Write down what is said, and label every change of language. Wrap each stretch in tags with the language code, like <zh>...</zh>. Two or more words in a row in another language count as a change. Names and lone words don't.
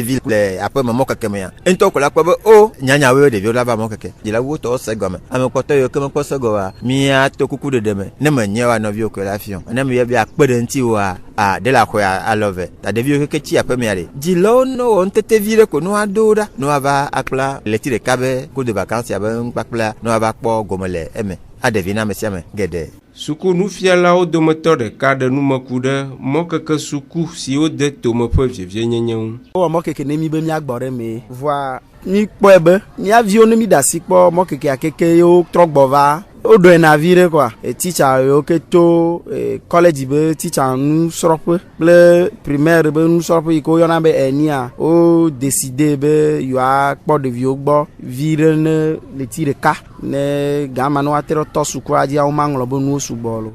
<ee>vi le aƒe me mɔkeke me ya ŋutɔ ko la kpɔ be o nyanyawoe ɖeviwo la va mɔkeke dzilawo tɔwo se gɔme ame kpɔtɔ yiwo ke mekpɔ se gɔmea miato kuku ɖeɖe me ne menye wa nɔviwo ko la fiɔ ne meyɔ be akpe ɖe ŋuti woa de la xɔe alɔ ve ta ɖeviwo keke tsi aƒe mea ɖe dzilawo no wɔ ŋutete vi ɖe ko ne woaɖo ɖa ne woava akpla leti ɖeka be</ee> <fr>cours de vacances</fr> <ee>ya be ŋukpakpla ne woava kpɔ gɔme le eme aɖevi na ame sia ame geɖe. Sukunufialawo dometɔ ɖeka ɖe numeku ɖe mɔkeke suku siwo de tome ƒe vievie-nyenye ŋu. Wowɔ mɔkeke ne mi be miagbɔ ɖe mee voa mikpɔe be mia viwo ne mi ɖe asi kpɔ mɔkekea keke yewo trɔ gbɔ va woɖɔe na vi ɖe kɔa titsa yiwo ke to kɔlɛdzi be titsa nusrɔ̃ƒe kple primaire be nusrɔ̃ƒe yi ke woyɔna be enia wo décidé be yewoakpɔ ɖeviwo gbɔ vi ɖe ne leti ɖeka ne gama ne woate ɖe tɔ sukua dzi womaŋlɔ be nuwo sugbɔ lo.</ee>